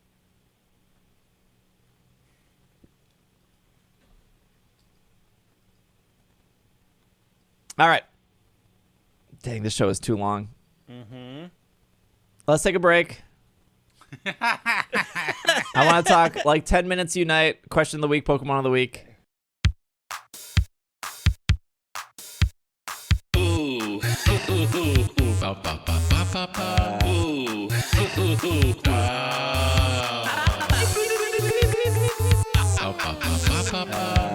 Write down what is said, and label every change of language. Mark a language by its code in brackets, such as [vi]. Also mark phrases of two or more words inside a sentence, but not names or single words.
[en] All right. Dang, this show is too long. Mm-hmm. Let's take a break. I want to talk like 10 minutes Unite, question of the week, Pokemon of the week. Ooh. Ba, ba, ba, ba, ba, ba. Ooh. Ba, ba, ba, ba, ba.